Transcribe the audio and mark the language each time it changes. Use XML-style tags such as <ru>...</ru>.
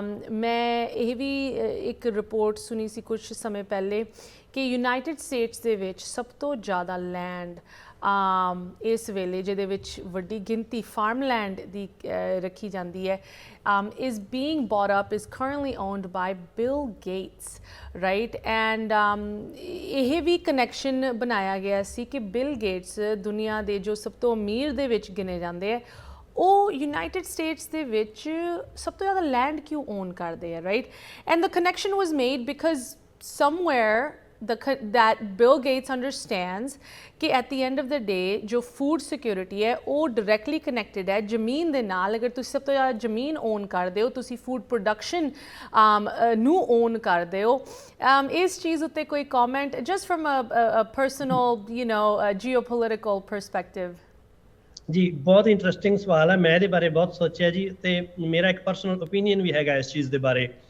<pa>ਮੈਂ ਇਹ ਵੀ ਇੱਕ ਰਿਪੋਰਟ ਸੁਣੀ ਸੀ ਕੁਝ ਸਮੇਂ ਪਹਿਲੇ ਕਿ ਯੂਨਾਈਟਿਡ ਸਟੇਟਸ ਦੇ ਵਿੱਚ ਸਭ ਤੋਂ ਜ਼ਿਆਦਾ ਲੈਂਡ ਇਸ ਵੇਲੇ ਜਿਹਦੇ ਵਿੱਚ ਵੱਡੀ ਗਿਣਤੀ ਫਾਰਮਲੈਂਡ ਦੀ ਰੱਖੀ ਜਾਂਦੀ ਹੈ</pa> <en>is being bought up, is currently owned by Bill Gates, right?</en> <pa>And ਇਹ ਵੀ ਕਨੈਕਸ਼ਨ ਬਣਾਇਆ ਗਿਆ ਸੀ ਕਿ ਬਿਲ ਗੇਟਸ ਦੁਨੀਆ ਦੇ ਜੋ ਸਭ ਤੋਂ ਅਮੀਰ ਦੇ ਵਿੱਚ ਗਿਣੇ ਜਾਂਦੇ ਹੈ, ਉਹ ਯੂਨਾਈਟਿਡ ਸਟੇਟਸ ਦੇ ਵਿੱਚ ਸਭ ਤੋਂ ਜ਼ਿਆਦਾ ਲੈਂਡ ਕਿਉਂ ਓਨ ਕਰਦੇ ਆ, right?</pa> <en>and the connection was made because somewhere that Bill Gates understands</en> <hi>कि</hi> <en>at the end of the day</en> <hi>जो</hi> <en>food security</en> <hi>है वो</hi> <en>directly connected है</en> <pa>ਜ਼ਮੀਨ ਦੇ ਨਾਲ। ਅਗਰ ਤੁਸੀਂ ਸਭ ਤੋਂ ਜ਼ਿਆਦਾ ਜ਼ਮੀਨ ਓਨ ਕਰਦੇ ਹੋ, ਤੁਸੀਂ ਫੂਡ ਪ੍ਰੋਡਕਸ਼ਨ ਨੂੰ ਓਨ ਕਰਦੇ ਹੋ। ਇਸ ਚੀਜ਼ ਉੱਤੇ ਕੋਈ comment</pa> <en>Just from a personal geopolitical perspective?</en> <pa>ਜੀ, ਬਹੁਤ ਇੰਟਰਸਟਿੰਗ ਸਵਾਲ ਹੈ। ਮੈਂ ਇਹਦੇ ਬਾਰੇ ਬਹੁਤ ਸੋਚਿਆ ਜੀ, ਤੇ ਮੇਰਾ ਇੱਕ ਪਰਸਨਲ ਓਪੀਨੀਅਨ ਵੀ ਹੈਗਾ ਇਸ ਚੀਜ਼ ਦੇ ਬਾਰੇ।</pa>